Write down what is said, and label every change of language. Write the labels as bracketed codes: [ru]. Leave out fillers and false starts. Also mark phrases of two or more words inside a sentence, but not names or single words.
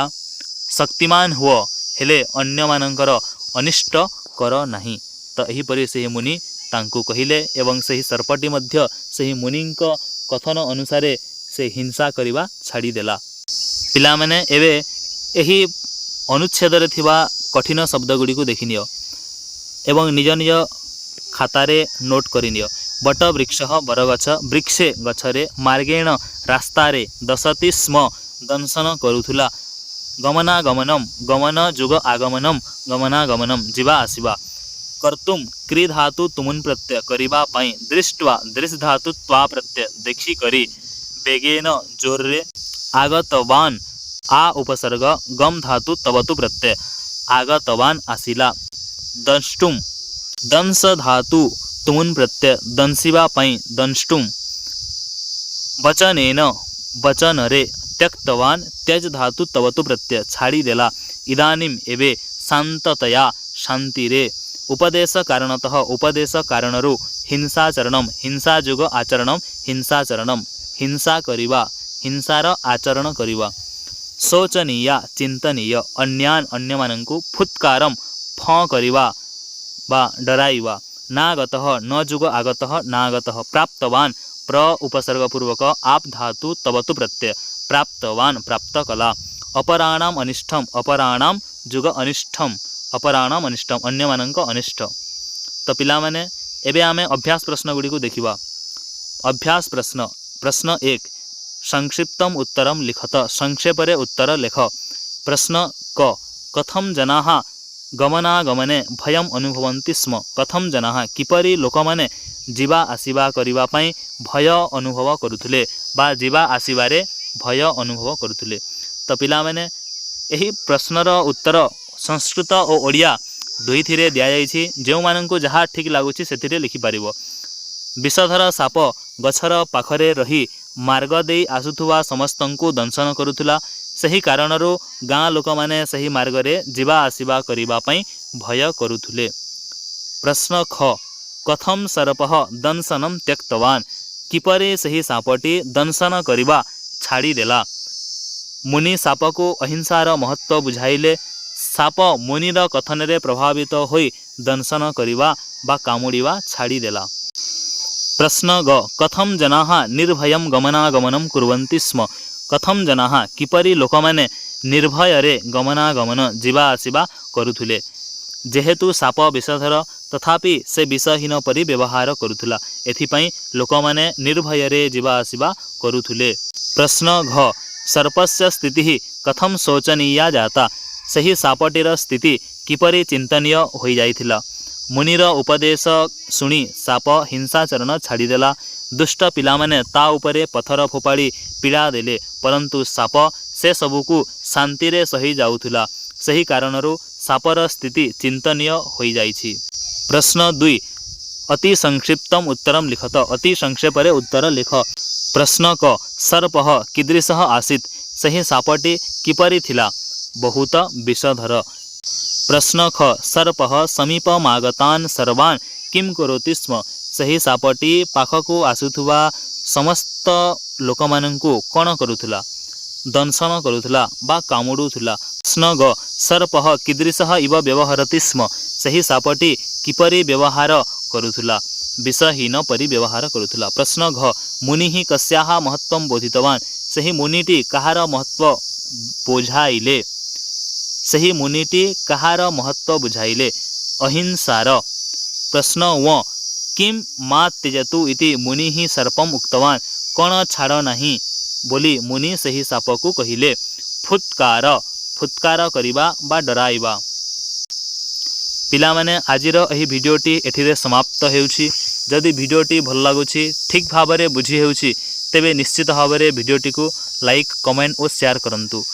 [or] ଶକ୍ତିମାନ ହୁଅ ହେଲେ ଅନ୍ୟ ମାନଙ୍କର ଅନିଷ୍ଟ କର ନାହିଁ। ତ ଏହି ପରି ସେ ମୁନି ତାଙ୍କୁ କହିଲେ ଏବଂ ସେହି ସର୍ପଟି ମଧ୍ୟ ସେହି ମୁନିଙ୍କ କଥନ ଅନୁସାରେ ସେ ହିଂସା କରିବା ଛାଡ଼ି ଦେଲା। ପିଲା ମାନେ ଏବେ ଏହି ଅନୁଚ୍ଛେଦ ରେ ଥିବା କଠିନ ଶବ୍ଦ ଗୁଡ଼ି କୁ ଦେଖିନିଅ ଏବଂ ନିଜ ନିଜ ଖାତାରେ ନୋଟ କରିନିଅ। ବଟ ବୃକ୍ଷ ବରଗଛ ବୃକ୍ଷେ ଗଛରେ ମାର୍ଗେଣ ରାସ୍ତାରେ [sa] दशति स्म [or] ଦଂଶନ କରୁଥିଲା। [sa] गमनागमनम गमन जुग आगमनम गमनागमनम [or] ଯିବା ଆସିବା। [sa] कर्तुम क्री धातु तुमुन प्रत्यय [or] କରିବା ପାଇଁ [sa] दृष्टवा दृश धातु त्वा प्रत्यय [or] ଦେଖି କରି [sa] बेगेन जोर्रे आगतवान आ उपसर्ग गम धातु तवतु प्रत्यय आगतवान आसिला। दंष्टुम दंश धातु तुमुन प्रत्यय [or] ଦଂଶିବା ପାଇଁ [sa] दंष्टुम वचनेन [or] ବଚନ ରେ [sa] त्यक्तवान त्यज धातु तवतु प्रत्यय छाड़ी [or] ଦେଲା ଇଦାନୀମ୍ ଏବେ ଶାନ୍ତତୟା ଶାନ୍ତି ରେ [sa] उपदेश कारणतः [or] ଉପଦେଶ କାରଣରୁ ହିଂସାଚରଣମ୍ ହିଂସା ଯୁଗ [sa] आचरणम हिंसाचरणम [or] ହିଂସା କରିବା ହିଂସାର ଆଚରଣ କରିବା [sa] शोचनीय चिंतनीय अन्यान अन्यमानंकु फुत्कारम [or] ଫଁ କରିବା ବା ଡରାଇବା [sa] नागतः न जुग आगतः नागतः प्राप्तवान प्र उपसर्गपूर्वक आप धातु तवतु प्रत्यय प्राप्तवान [or] ପ୍ରାପ୍ତ କଲା [sa] अपराणाम अनिष्टम अपराणाम जुग अनिष्टम अपराणाम अनिष्टम [or] ଅନ୍ୟମାନଙ୍କ ଅନିଷ୍ଟ। ତ ପିଲା ମାନେ ଏବେ ଆମେ ଅଭ୍ୟାସ ପ୍ରଶ୍ନ ଗୁଡ଼ି କୁ ଦେଖିବା। ଅଭ୍ୟାସ ପ୍ରଶ୍ନ ପ୍ରଶ୍ନ 1 [sa] संक्षिप्तम उत्तरम लिखत [or] ସଂକ୍ଷେପରେ ଉତ୍ତର ଲେଖ। ପ୍ରଶ୍ନ କ [sa] कथम जनाः गमनागमने भयम अनुभवन्ति स्म कथम जनाः [or] କିପରି ଲୋକମାନେ ଯିବା ଆସିବା କରିବା ପାଇଁ ଭୟ ଅନୁଭବ କରୁଥିଲେ ବା ଯିବା ଆସିବାରେ ଭୟ ଅନୁଭବ କରୁଥିଲେ। ତ ପିଲା ମାନେ ଏହି ପ୍ରଶ୍ନର ଉତ୍ତର ସଂସ୍କୃତ ଆଉ ଓଡ଼ିଆ ଦୁଇ ଥିରେ ଦିଆ ଯାଇଛି ଯୋ ମାନଙ୍କୁ ଯାହା ଠିକ ଲାଗୁଛି ସେଥିରେ ଲେଖି ପାରିବ। ବିଷଧର ସାପ ଗଛର ପାଖରେ ରହି ମାର୍ଗ ଦେଇ ଆସୁଥିବା ସମସ୍ତଙ୍କୁ ଦଂଶନ କରୁଥିଲା ସେହି କାରଣରୁ ଗାଁ ଲୋକ ମାନେ ସେହି ମାର୍ଗ ରେ ଯିବା ଆସିବା କରିବା ପାଇଁ ଭୟ କରୁଥିଲେ। ପ୍ରଶ୍ନ ଖ [sa] कथम सर्पः दंशनम त्यक्तवान [or] କିପରି ସେହି ସାପଟି ଦଂଶନ କରିବା ଛାଡ଼ି ଦେଲା। ମୁନି ସାପ କୁ ଅହିଂସାର ମହତ୍ତ୍ୱ ବୁଝାଇଲେ ସାପ ମୁନିର କଥନ ରେ ପ୍ରଭାବିତ ହୋଇ ଦଂଶନ କରିବା ବା କାମୁଡ଼ିବା ଛାଡ଼ି ଦେଲା। ପ୍ରଶ୍ନ ଗ [sa] कथम जनाः निर्भयम गमनागमनम कुर्वन्ति स्म कथम जनाः [or] କିପରି ଲୋକମାନେ ନିର୍ଭୟ ରେ ଗମନାଗମନ ଯିବା ଆସିବା କରୁଥିଲେ। ଯେହେତୁ ସାପ ବିଷଧର ତଥାପି ସେ ବିଷହୀନ ପରି ବ୍ୟବହାର କରୁଥିଲା ଏଥିପାଇଁ ଲୋକମାନେ ନିର୍ଭୟ ରେ ଯିବା ଆସିବା କରୁଥିଲେ। ପ୍ରଶ୍ନ ଘ [sa] सर्पस्य स्थिति कथम शोचनीया जाता [or] ସେହି ସାପଟିର ସ୍ଥିତି କିପରି ଚିନ୍ତନୀୟ ହୋଇ ଯାଇଥିଲା। ମୁନିର ଉପଦେଶ ଶୁଣି ସାପ ହିଂସାଚରଣ ଛାଡ଼ିଦେଲା ଦୁଷ୍ଟ ପିଲାମାନେ ତା ଉପରେ ପଥର ଫୋପାଡ଼ି ପୀଡ଼ା ଦେଲେ ପରନ୍ତୁ ସାପ ସେ ସବୁକୁ ଶାନ୍ତି ରେ ସହି ଯାଉଥିଲା ସେହି କାରଣରୁ ସାପର ସ୍ଥିତି ଚିନ୍ତନୀୟ ହୋଇ ଯାଇଛି। ପ୍ରଶ୍ନ 2 [sa] अति संक्षिप्तम उत्तरम लिखत [or] ଅତି ସଂକ୍ଷେପରେ ଉତ୍ତର ଲେଖ। ପ୍ରଶ୍ନ କ [sa] सर्पः कीदृशः आसीत् [or] ସେହି ସାପଟି କିପରି ଥିଲା ବହୁତ ବିଷଧର। ପ୍ରଶ୍ନ ଖ [sa] सर्पः समीपमागतान् सर्वान् किं करोति स्म [or] ସେହି ସାପଟି ପାଖକୁ ଆସୁଥିବା ସମସ୍ତ ଲୋକମାନଙ୍କୁ କଣ କରୁଥିଲା ଦଂଶନ କରୁଥିଲା ବା କାମୁଡ଼ୁଥିଲା। ପ୍ରଶ୍ନ ଗ [sa] सर्पः कीदृशः इव व्यवहरति स्म [or] ସେହି ସାପଟି କିପରି ବ୍ୟବହାର କରୁଥିଲା ବିଷହୀନ ପରି ବ୍ୟବହାର କରୁଥିଲା। ପ୍ରଶ୍ନ ଘ [sa] मुनिः कस्याः महत्वं बोधितवान् [or] ସେହି ମୁନିଟି କାହାର ମହତ୍ତ୍ୱ ବୁଝାଇଲେ ସେହି ମୁନିଟି କାହାର ମହତ୍ତ୍ୱ ବୁଝାଇଲେ ଅହିଂସାର। ପ୍ରଶ୍ନ ବ [sa] किम मा त्यजतु इति मुनिः सर्पम उक्तवान् [or] କଣ ଛାଡ଼ ନାହିଁ ବୋଲି ମୁନି ସେହି ସାପକୁ କହିଲେ ଫୁତ୍କାର ଫୁତ୍କାର କରିବା ବା ଡରାଇବା। ପିଲା ମାନେ ଆଜିର ଏହି ଭିଡିଓଟି ଏଠିରେ ସମାପ୍ତ ହେଉଛି। ଯଦି ଭିଡିଓଟି ଭଲ ଲାଗୁଛି ଠିକ ଭାବରେ ବୁଝି ହେଉଛି ତେବେ ନିଶ୍ଚିତ ଭାବରେ ଭିଡିଓଟି କୁ [en] like comment [or] ଆଉ ଶେୟାର କରନ୍ତୁ।